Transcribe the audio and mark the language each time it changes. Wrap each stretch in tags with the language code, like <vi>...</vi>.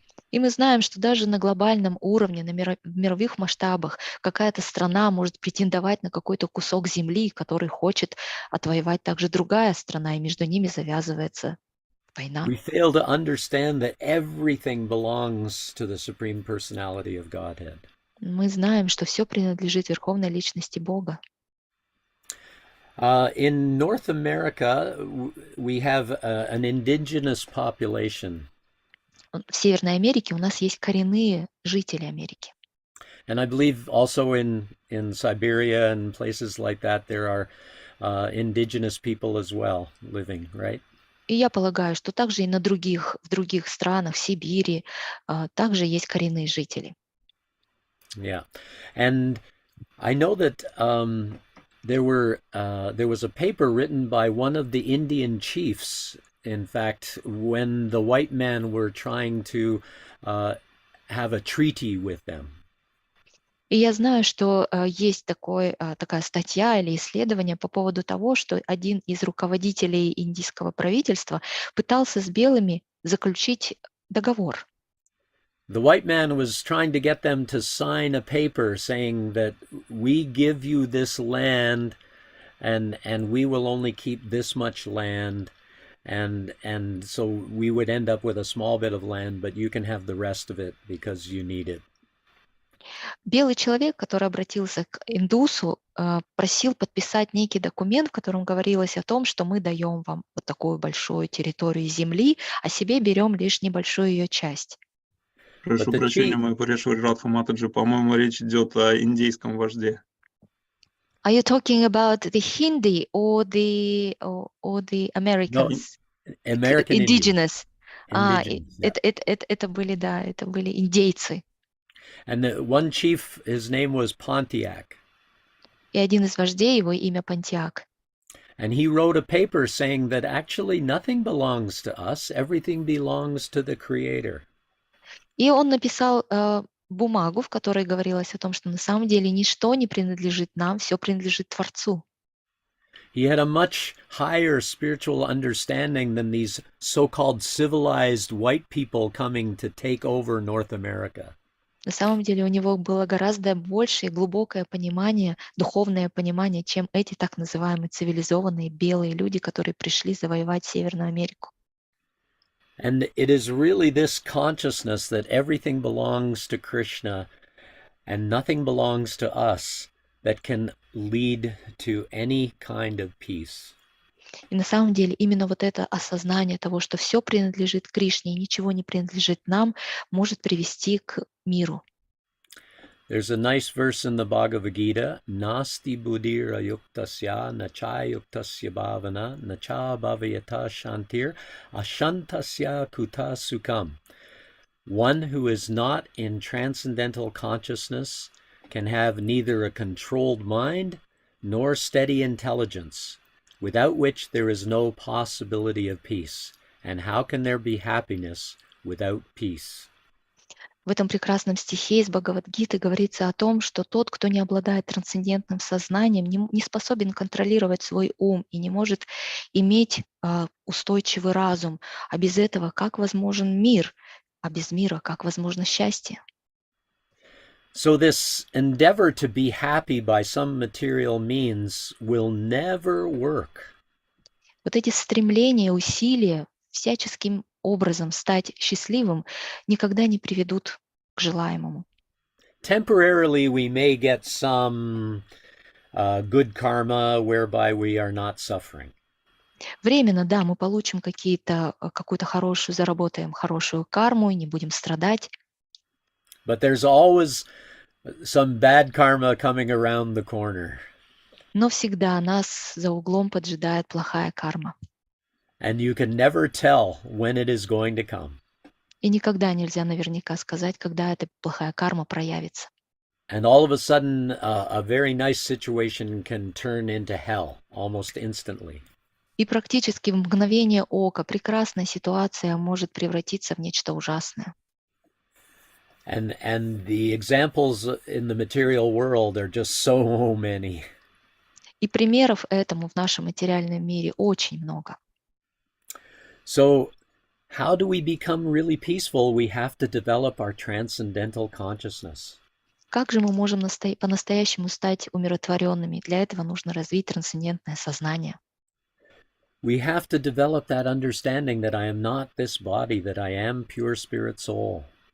<ru>И мы знаем, что даже на глобальном уровне, в мировых масштабах, какая-то страна может претендовать на какой-то кусок земли, который хочет отвоевать также другая страна, и между ними завязывается война.</ru> <en>We fail to understand that everything belongs to the Supreme Personality of Godhead.</en> <ru>Мы знаем, что все принадлежит Верховной Личности Бога.</ru> <en>In North America, we have an indigenous population.</en> <ru>В Северной Америке у нас есть коренные жители Америки.</ru> <en>And I believe also in Siberia and places like that, there are indigenous people as well living, right?</en> <ru>И я полагаю, что также и в других странах, в Сибири, также есть коренные жители.</ru> <en>Yeah, and I know that there was a paper written by one of the Indian chiefs. In fact, when the white men were trying to have a treaty with them.</en> <ru>И я знаю, что есть такая статья или исследование по поводу того, что один из руководителей индийского правительства пытался с белыми заключить договор.</ru> <en>The white man was trying to get them to sign a paper saying that we give you this land and we will only keep this much land, and so we would end up with a small bit of land, but you can have the rest of it because you need it.</en> <ru>Белый человек, который обратился к индусу, просил подписать некий документ, в котором говорилось о том, что мы даем вам вот такую большую территорию земли, а себе берем лишь небольшую ее часть. Прошу</ru> <en>the</en> <ru>прощения,</ru> <en>chief-</en> <ru>мой Парешвари Радха Матаджи, по-моему, речь идет о индейском вожде.</ru> <en>Are you talking about the Hindi or the Americans? American Indians. Indigenous. Indigenous, yeah.</en> <ru>Это были, да, это были индейцы.</ru> <en>And the one chief, his name was Pontiac.</en> <ru>И один из вождей, его имя Пантиак.</ru> <en>And he wrote a paper saying that actually nothing belongs to us, everything belongs to the Creator.</en> <ru>И он написал бумагу, в которой говорилось о том, что на самом деле ничто не принадлежит нам, все принадлежит Творцу.</ru> <en>He had a much higher spiritual understanding than these so-called civilized white people coming to take over North America.</en> <ru>На самом деле у него было гораздо большее глубокое понимание, духовное понимание, чем эти так называемые цивилизованные белые люди, которые пришли завоевать Северную Америку.</ru> <en>And it is really this consciousness that everything belongs to Krishna and nothing belongs to us that can lead to any kind of peace.</en> <ru>И на самом деле именно вот это осознание того, что все принадлежит Кришне и ничего не принадлежит нам, может привести к миру.</ru> <en>There's a nice verse in the Bhagavad Gita,</en> <sa>Nasti buddhira yuktasya nacha yuktasya bhavana nacha bhavayata shantir ashantasya kuta sukham.</sa> <en>One who is not in transcendental consciousness can have neither a controlled mind nor steady intelligence, without which there is no possibility of peace. And how can there be happiness without peace?</en> <ru>В этом прекрасном стихе из Бхагавад-гиты говорится о том, что тот, кто не обладает трансцендентным сознанием, не способен контролировать свой ум и не может иметь устойчивый разум. А без этого как возможен мир? А без мира как возможно счастье?</ru> <en>So this endeavor to be happy by some material means will never work.</en> <ru>Вот эти стремления, усилия всяческим образом стать счастливым никогда не приведут к желаемому.</ru> <en>Temporarily we may get some good karma whereby we are not suffering.</en> <ru>Временно, да, мы получим какую-то хорошую, заработаем хорошую карму и не будем страдать.</ru> <en>But there's always some bad karma coming around the corner.</en> <ru>Но всегда нас за углом поджидает плохая карма.</ru> <en>And you can never tell when it is going to come.</en> <ru>И никогда нельзя наверняка сказать, когда эта плохая карма проявится.</ru> <en>And all of a sudden, a very nice situation can turn into hell almost instantly.</en> <ru>И практически в мгновение ока прекрасная ситуация может превратиться в нечто ужасное.</ru> <en>And the examples in the material world are just so many.</en> <ru>И примеров этому в нашем материальном мире очень много.</ru> <en>So how do we become really peaceful? We have to develop our transcendental consciousness.</en> <ru>Как же мы можем по-настоящему стать умиротворенными? Для этого нужно развить трансцендентное сознание.</ru> <en>We have to develop that understanding that I am not this body, that I am pure spirit soul.</en>